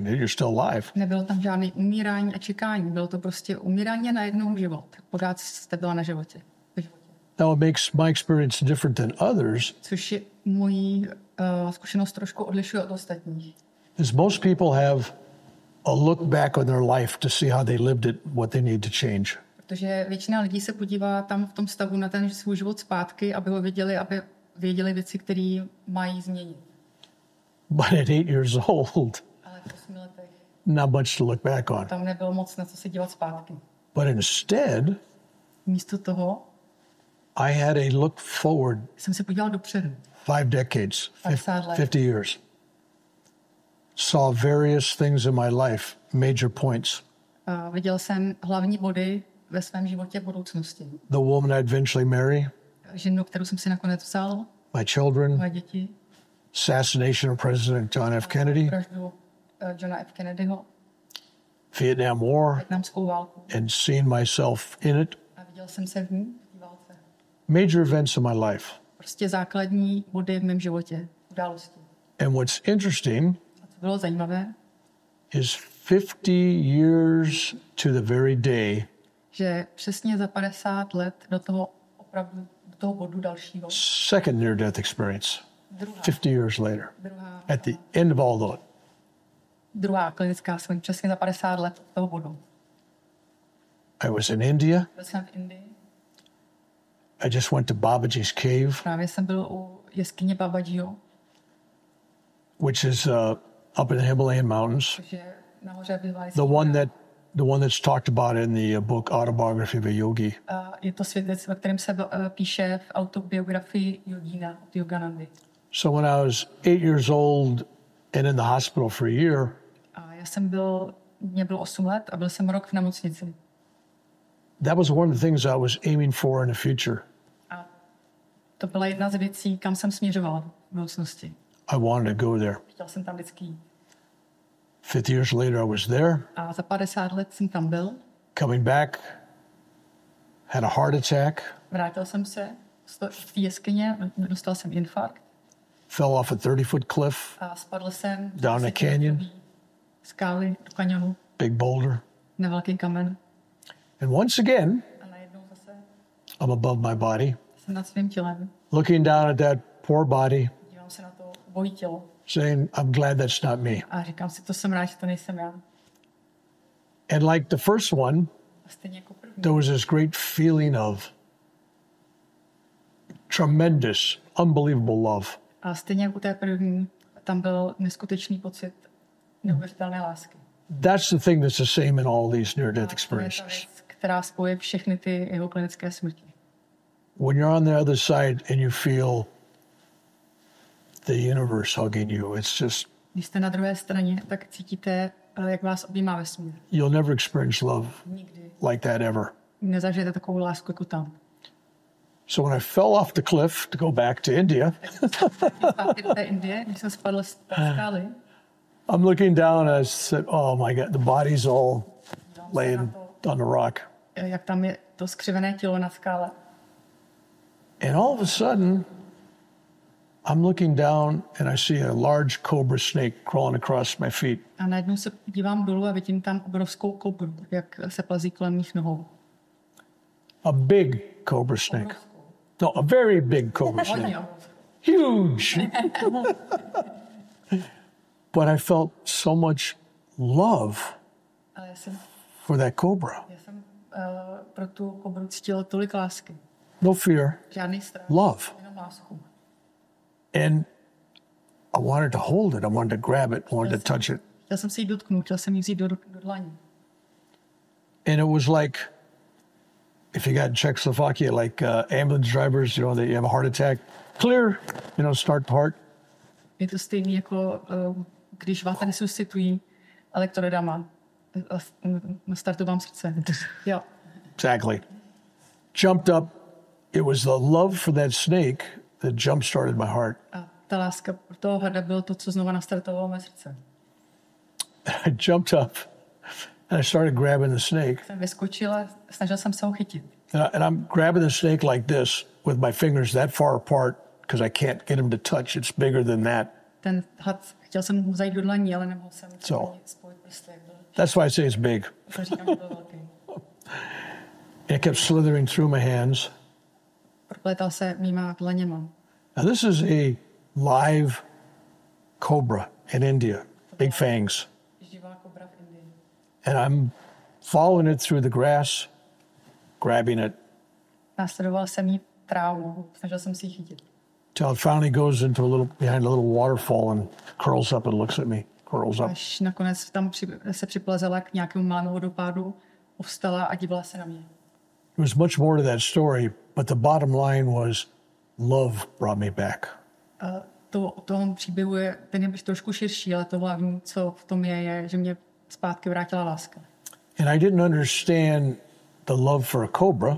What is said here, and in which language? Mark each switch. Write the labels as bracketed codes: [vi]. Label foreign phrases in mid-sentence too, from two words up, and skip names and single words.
[en] You're still alive. [cs] Nebylo tam žádný umírání a čekání, bylo to prostě umírání a najednou život. Pořád jste byla na životě. v životě. [en] Now it makes my experience different than others, [cs] Což je mojí zkušenost trošku odlišuje od ostatních. [en] is most people have a look back on their life to see how they lived it, what they need to change. [cs] Protože většina lidí se podívá tam v tom stavu na ten svůj život zpátky, aby ho viděli, aby věděli věci, které mají změnit. [en] But at 8 years old, [cs] Ale v 8 letech [en] not much to look back on. [cs] tam nebylo moc na co se dívat zpátky. [en] But instead, [cs] Místo toho [en] I had a look forward [cs] jsem se podíval dopředu. [en] 5 decades, [cs] 50 let. [en] 50 years. Saw various things in my life, major points. [cs] A viděl jsem hlavní body ve svém životě budoucnosti. [en] The woman I'd eventually marry, [cs] Ženu, kterou jsem si nakonec vzal, [en] my children, [cs] moje děti, [en] assassination of President John F. Kennedy, [cs] vraždu Johna F. Kennedyho, [en] Vietnam War, [cs] vietnamskou válku. [en] and seeing myself in it. [cs] A viděl jsem se v ní, v té válce. [en] Major events in my life. [cs] Prostě základní body v mém životě, události. [en] And what's interesting [cs] A co bylo zajímavé, [en] is 50 years to the very day, [cs] že přesně za 50 let do toho bodu dalšího, [en] second near-death experience, [cs] druhá, [en] 50 years later, at the end of all that, [cs] druhá klinická smrt, přesně za 50 let od toho bodu. [en] I was in India. [cs] Byl jsem v Indii, [en] I just went to Babaji's cave, [cs] právě jsem byl u jeskyně Babajiho, [en] which is up in the Himalayan mountains. [cs] což je nahoře v [en] The one that's talked about in the book Autobiography of a Yogi. [cs] Je to světec, ve kterém se píše v autobiografii Yogína od Yoganandy. [en] So when I was 8 years old and in the hospital for a year, [cs] A mě bylo 8 let a byl jsem rok v nemocnici. [en] that was one of the things I was aiming for in the future. [cs] A to byla jedna z věcí, kam jsem směřovala v budoucnosti. [en] I wanted to go there. [cs] Chtěl jsem tam vždycky jít. [en] 50 years later, I was there, [cs] A za 50 let jsem tam byl, [en] coming back, had a heart attack, [cs] vrátil jsem se v té jeskyně, dostal jsem infarkt [en] fell off a 30-foot cliff, [cs] a spadl jsem [en] Down a canyon. [cs] skály do kanionu, [en] big boulder, [cs] na velký kamen. [en] And once again, [cs] A najednou zase [en] I'm above my body, [cs] jsem nad svým tělem. [en] looking down at that poor body, [cs] Dívám se na to bojí tělo. [en] saying, I'm glad that's not me. [cs] A říkám si, to jsem rád, že to nejsem já. [en] And like the first one, [cs] A stejně jako první. [en] there was this great feeling of tremendous, unbelievable love. [cs] A stejně jako u té první, tam byl neskutečný pocit neuvěřitelné lásky. [en] That's the thing that's the same in all these near-death [cs] To je ta [en] experiences. [cs] věc, která spojuje všechny ty jeho klinické smrti. [en] When you're on the other side and you feel the universe hugging you, it's just, [cs] Když jste na druhé straně, tak cítíte, jak vás objímá vesmír. [en] you'll never experience love [cs] Nikdy [en] like that ever. [cs] nezažijete takovou lásku jako tam. [en] So when I fell off the cliff to go back to India, [cs] Zpátky do té Indie, když jsem spadl z té skály, [en] I'm looking down and I said, oh my God, the body's all laying on the rock. [cs] jak tam je to skřivené tělo na skále. [en] And all of a sudden, I'm looking down and I see a large cobra snake crawling across my feet. [cs] A najednou se dívám dolů a vidím tam obrovskou kobru, jak se plazí kolem mých nohou. [en] A big cobra snake. No, a very big cobra snake. [cs] Hodně obrovskou. [en] Huge. But I felt so much love [cs] Ale [en] for that cobra. [cs] já jsem pro tu kobru cítila tolik lásky. [en] No fear, [cs] Žádný strach, [en] love. [cs] jenom lásku. [en] And I wanted to hold it. I wanted to grab it. I wanted to touch it. [cs] Chtěl jsem si ji dotknout, chtěl jsem ji vzít do dlaní. [en] And it was like, if you got in Czechoslovakia, like ambulance drivers, you know, they have a heart attack, clear, start the heart. [cs] Je to stejné jako když vás resuscitují elektrodama. Nastartuju vám srdce. Jo. [en] Exactly. Jumped up. It was the love for that snake that jump-started my heart. [cs] A ta láska pro toho hada bylo to, co znova nastartovalo mé srdce. [en] I jumped up and I started grabbing the snake. [cs] Jsem vyskočila, snažil jsem se ho chytit. [en] And I'm grabbing the snake like this with my fingers that far apart because I can't get him to touch. It's bigger than that. [cs] Ten had, chtěl jsem mu zajít do dlaní, ale nemohl jsem Co? spojit prsty, jak byl. [en] That's why I say it's big. [cs] To říkám, že byl velký. [en] It kept slithering through my hands. [cs] Proplétal se mýma dlaněma. [en] Now, this is a live cobra in India, big fangs. [cs] Živá kobra v Indii. [en] And I'm following it through the grass, grabbing it, [cs] Následoval jsem jí trávu, snažil jsem si ji chytit. [en] till it finally goes into behind a little waterfall and curls up and looks at me, curls up. [cs] Až nakonec tam se připlazela k nějakému malému vodopádu, povstala a dívala se na mě. [en] There was much more to that story, but the bottom line was love brought me back. [cs] A to o tom příběhu je, ten je trošku širší, ale to hlavní, co v tom je, že mě zpátky vrátila láska. [en] And I didn't understand the love for a cobra.